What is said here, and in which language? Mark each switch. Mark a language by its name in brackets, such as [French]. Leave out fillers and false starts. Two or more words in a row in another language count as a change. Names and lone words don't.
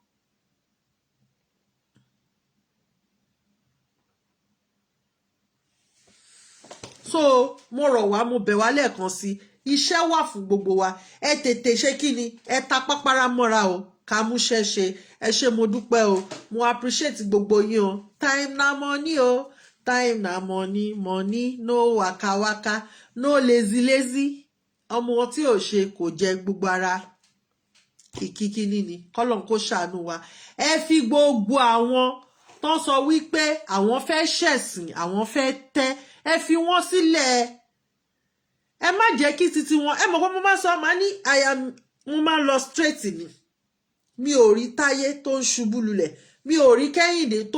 [Yoruba] So mo rọ̀ wá mo bẹ̀ wá lẹ́ẹ̀kan sí iṣẹ́ wà fún gbogbo wa ẹ tètè ṣe kí ni ẹ ta pápára mọ́ra o ká mú ṣẹ́ṣe ẹ ṣé mo dúpẹ́ o mo appreciate gbogbo yín o [Nigerian Pidgin] time na money o time na money no waka waka no lazy [Yoruba] ọmọ tí ò ṣe kò jẹ gbogbo ara ìkíkíní ni kọ́lọ́n kó ṣàánú wa ẹ fi gbogbo àwọn tó sọ wípé àwọn fẹ́ ṣẹ̀sìn àwọn fẹ́ tẹ́ ẹ fi wọ́n sílẹ̀ ẹ má jẹ́ kí titi wọn ẹ mọ̀ pé mo máa sọ máa ní mo máa lọ straight ni mi ò rí Táyé tó ń ṣubú lulẹ̀ mi ò rí Kẹ́hìndé tó